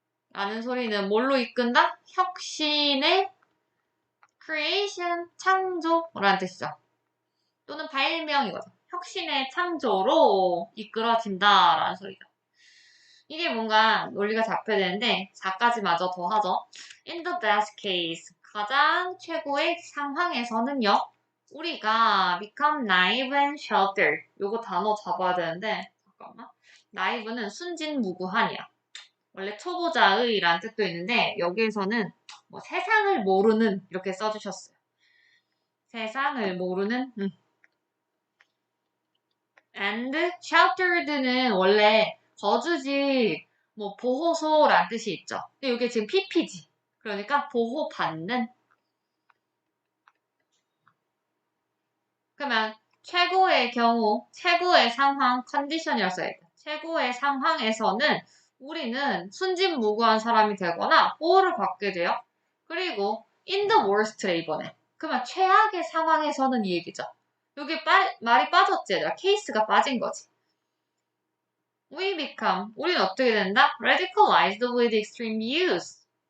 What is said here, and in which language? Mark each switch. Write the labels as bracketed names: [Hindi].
[Korean] 라는 소리는 뭘로 이끈다? 혁신의 creation, 창조라는 뜻이죠. 또는 발명이거든. 혁신의 창조로 이끌어진다라는 소리죠. 이게 뭔가 논리가 잡혀야 되는데 4까지마저 더 하죠. [English] In the best case, [Korean] 가장 최고의 상황에서는요. 우리가 [English] become naive and sheltered. [Korean] 요거 단어 잡아야 되는데 잠깐만. naive는 순진무구한이야. 원래 초보자의 라는 뜻도 있는데 여기에서는 뭐 세상을 모르는 이렇게 써주셨어요. 세상을 모르는 and sheltered는 원래 거주지 뭐 보호소란 뜻이 있죠. 근데 이게 지금 PP지. 그러니까 보호받는. 그러면 최고의 경우, 최고의 상황, 컨디션이라고 써야겠다. 최고의 상황에서는 우리는 순진무구한 사람이 되거나 보호를 받게 돼요. 그리고 [English] in the worst [Korean] 래 이번에. 그러면 최악의 상황에서는 이 얘기죠. 여기 말이 빠졌지 얘들아. 케이스가 빠진 거지. [English] We become, [Korean] 우리는 어떻게 된다? [English] Radicalized with extreme views.